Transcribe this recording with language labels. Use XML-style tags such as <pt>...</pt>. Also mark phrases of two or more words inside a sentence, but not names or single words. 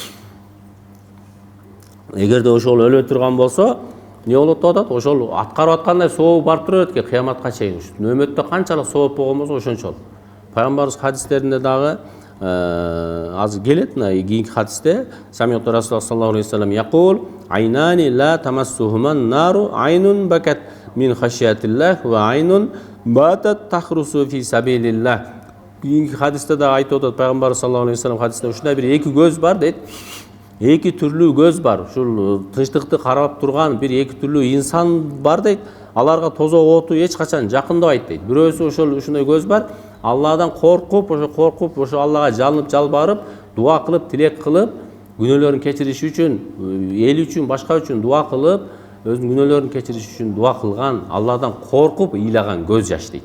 <ky>Эгерде ошол өлө турган болсо, не болот деп атат? Ошол аткарып аткандай сообу барып турат экен кыяматка чейин. Нөөмөттө канчалык сооп болгон болсо ошончолук. Пайгамбарыбыз хадистеринде дагы азыр келет, мына кийинки хадисте</ky> <ar>سمعت رسول الله صلى الله عليه وسلم يقول عينان لا تمسهما النار عين بكت من خشية الله وعين باتت تحرس في سبيل الله.</ar> <ky>Кийинки хадисте да айтып атат Пайгамбар</ky> <ar>صلى الله عليه وسلم</ar> <ky>хадисте ушундай бир эки көз бар дейт. Эки түрлүү көз бар. Ушул тынчтыкты карап турган бир эки түрлүү инсан бар дейт. Аларга тозок оту эч качан жакындабайт дейт. Бирөөсү ушундай көз бар. Алладан коркуп, ошо Аллага жалынып, жалбарып, дуа кылып, тилек кылып, күнөөлөрүн кечириш үчүн, эл үчүн, башка үчүн дуа кылып, өзүнүн күнөөлөрүн кечириш үчүн дуа кылган, Алладан коркуп ыйлаган көз жаш дейт.</ky>